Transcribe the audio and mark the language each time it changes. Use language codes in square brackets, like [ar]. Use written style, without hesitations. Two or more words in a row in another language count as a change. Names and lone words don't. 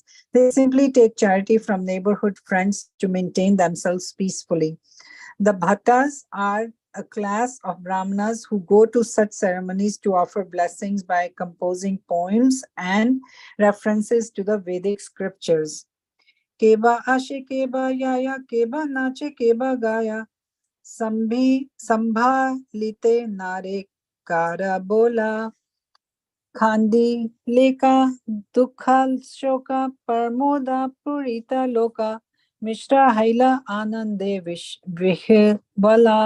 [en] They simply take charity from neighborhood friends to maintain themselves peacefully. The bhattas are a class of brahmanas who go to such ceremonies to offer blessings by composing poems and references to the Vedic scriptures. [bn] কেবা আসে কেবা যায় কেবা নাচে কেবা গায় সম্ভালিতে নারে কার বোল খণ্ডি লেখা দুঃখ শোক প্রমোদে পূরিত লোক মিশ্র হৈল আনন্দে বিহ্বল.